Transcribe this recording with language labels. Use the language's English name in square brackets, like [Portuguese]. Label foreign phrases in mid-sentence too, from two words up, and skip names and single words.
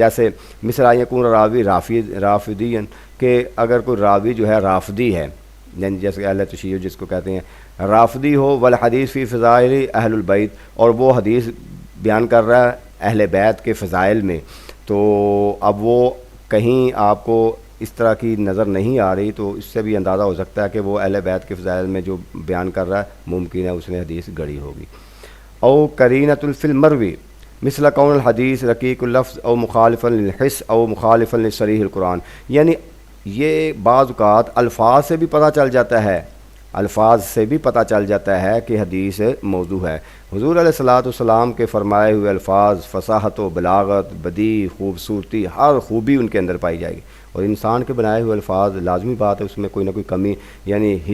[Urdu] جیسے مثلا [Arabic] یکون راوی رافضی، [Urdu] کہ اگر کوئی راوی جو ہے رافضی ہے، یعنی جیسے اہل تشیع جس کو کہتے ہیں رافضی ہو، [Arabic] والحدیث فی فضائل اہل البیت، [Urdu] اور وہ حدیث بیان کر رہا ہے اہل بیت کے فضائل میں، تو اب وہ کہیں آپ کو اس طرح کی نظر نہیں آ رہی، تو اس سے بھی اندازہ ہو سکتا ہے کہ وہ اہل بیت کے فضائل میں جو بیان کر رہا ہے ممکن ہے اس نے حدیث گڑھی ہوگی۔ [Arabic] او کرینۃ فی المروی مثل کون الحدیث رقیق اللفظ او مخالفا للحس او مخالفا لصریح القرآن، [Urdu] یعنی یہ بعض اوقات الفاظ سے بھی پتہ چل جاتا ہے، الفاظ سے بھی پتہ چل جاتا ہے کہ حدیث موضوع ہے۔ حضور [Arabic] علیہ الصلوۃ والسلام [Urdu] کے فرمائے ہوئے الفاظ فصاحت و بلاغت، بدیع، خوبصورتی، ہر خوبی ان کے اندر پائی جائے گی، اور انسان کے بنائے ہوئے الفاظ لازمی بات ہے اس میں کوئی نہ کوئی کمی، یعنی